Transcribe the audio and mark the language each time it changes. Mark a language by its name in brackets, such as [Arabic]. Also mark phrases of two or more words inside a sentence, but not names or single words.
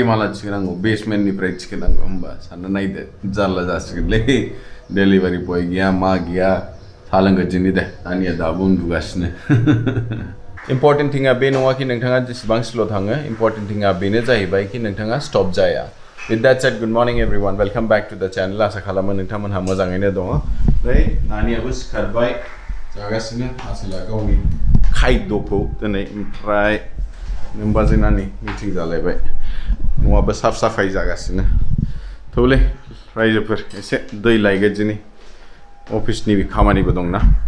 [Bodo] माला थिखोनांगौ बेसमेन्टनिफ्राय थिखोनांगौ होमबा सानना नायदो जारला जासिगोनलै डेलिभारि बय गैया मा गैया साहा लोंगोरदिनि दे नानिया दाबो उन्दुगासिनो [English] important thing [Bodo] बे नङा कि नोंथाङा जेसेबां स्ल' थाङो [English] important thing [Bodo] बेनो जाहैबाय कि नोंथाङा स्टप जाया [English] with that said good morning everyone welcome back to the channel [Bodo] आशा खालामो नोंथांमोनहा मोजाङैनो दङ नै नानियाबो सिखारबाय जागासिनो आसोला गावनि खायद'खौ दिनै ओमफ्राय नोमबाजै नानि मिटिं जालायबाय न'आबो साफ साफाय जागासिनो थौलै रायजोफोर एसे दै लायगोरदिनि अफिसनि खामानिबो दंना